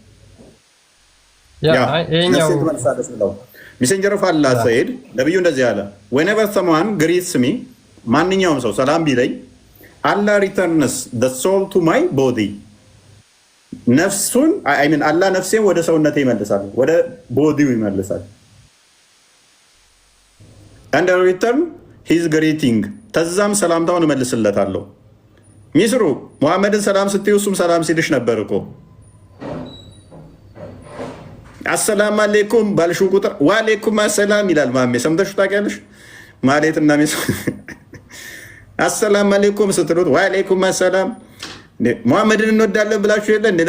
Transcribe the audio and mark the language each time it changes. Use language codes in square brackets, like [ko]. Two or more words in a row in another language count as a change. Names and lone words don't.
[en] Messenger of Allah [am] ሰይድ ነብዩ እንደዚህ አለ፣ [en] whenever someone greets me [am] ማንኛውም ሰው ሰላም ቢለኝ አላህ [en] returns the soul to my body [am] ነፍሱን አላህ ነፍሴን ወደ ሰውነቴ ይመልሳል፣ ወደ ቦዲው ይመልሳል። [en] and I return his greeting [am] ተዛም ሰላምታውን እመልስለታለሁ። ሚስሩ ሙሐመድን ሰላም ስትዩ እሱም ሰላም ሲልሽ ነበር እኮ። [ar] السلام عليكم [am] ባልሽው ቁጥር [ar] وعليكم السلام [am] ይላል። ማሜ ሰምተሽው ታውቂያለሽ? ማለትና ሚስ [ar] السلام عليكم [am] ስትሉት [ar] وعليكم السلام። [am] ሙሐመድን እንወዳለን ብላችሁ የለ እንዴ?